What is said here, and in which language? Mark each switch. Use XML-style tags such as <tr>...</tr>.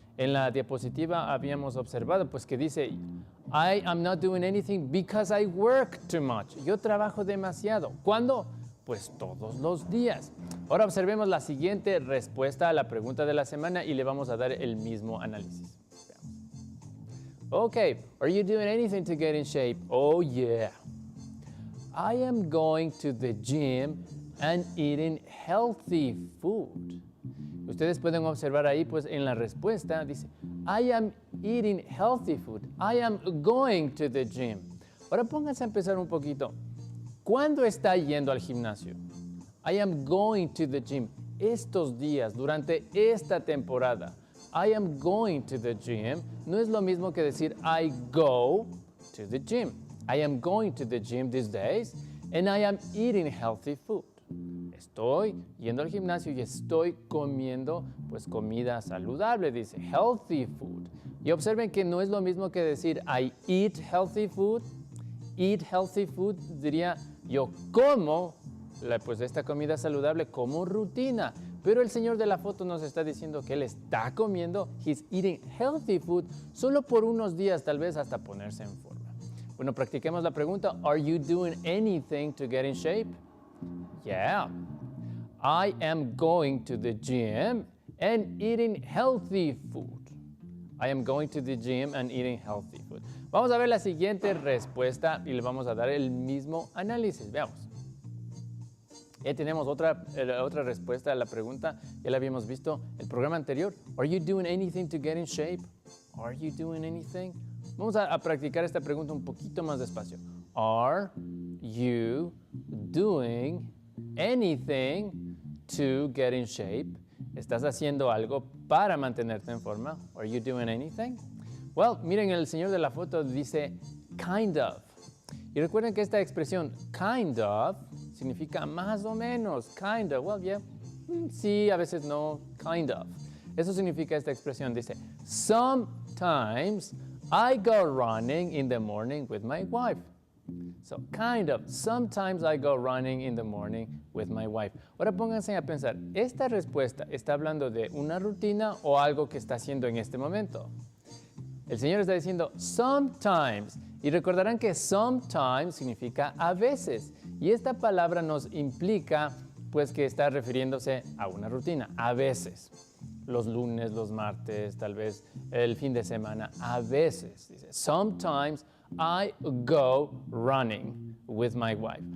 <es>En la diapositiva habíamos observado pues que dice</es> <en>I am not doing anything because I work too much.</en> <es>Yo trabajo demasiado. ¿Cuándo? Pues todos los días. Ahora observemos la siguiente respuesta a la pregunta de la semana y le vamos a dar el mismo análisis.</es> <en>Okay, are you doing anything to get in shape? Oh yeah. I am going to the gym and eating healthy food.</en> <es>Ustedes pueden observar ahí, pues en la respuesta dice,</es> <en>I am eating healthy food. I am going to the gym.</en> <es>Ahora pónganse a empezar un poquito. ¿Cuándo está yendo al gimnasio?</es> <en>I am going to the gym.</en> <es>Estos días, durante esta temporada.</es> <en>I am going to the gym</en> <es>no es lo mismo que decir</es> <en>I go to the gym. I am going to the gym these days and I am eating healthy food.</en> <es>Estoy yendo al gimnasio y estoy comiendo pues comida saludable, dice</es> <en>healthy food.</en> <es>Y observen que no es lo mismo que decir</es> <en>I eat healthy food. Eat healthy food</en> <es>diría yo como pues esta comida saludable como rutina. Pero el señor de la foto nos está diciendo que él está comiendo,</es> <en>he's eating healthy food,</en> <es>solo por unos días, tal vez hasta ponerse en forma. Bueno, practiquemos la pregunta,</es> <en>are you doing anything to get in shape? Yeah. I am going to the gym and eating healthy food. I am going to the gym and eating healthy food.</en> <es>Vamos a ver la siguiente respuesta y le vamos a dar el mismo análisis. Veamos. Ya tenemos otra respuesta a la pregunta, ya la habíamos visto en el programa anterior.</es> <en>Are you doing anything to get in shape? Are you doing anything?</en> <es>Vamos a practicar esta pregunta un poquito más despacio.</es> <en>Are you doing anything to get in shape?</en> <es>¿Estás haciendo algo para mantenerte en forma?</es> <en>Are you doing anything?</en> <es>Well, miren, el señor de la foto dice kind of. Y recuerden que esta expresión kind of significa más o menos, kind of, well, yeah, sí, a veces no, kind of. Eso significa esta expresión, dice,</es> <en>sometimes I go running in the morning with my wife. So, kind of, sometimes I go running in the morning with my wife.</en> <es>Ahora pónganse a pensar, ¿esta respuesta está hablando de una rutina o algo que está haciendo en este momento? El Señor está diciendo sometimes, y recordarán que sometimes significa a veces, y esta palabra nos implica pues que está refiriéndose a una rutina, a veces, los lunes, los martes, tal vez el fin de semana, a veces, dice,</es> <en>sometimes I go running with my wife.</en>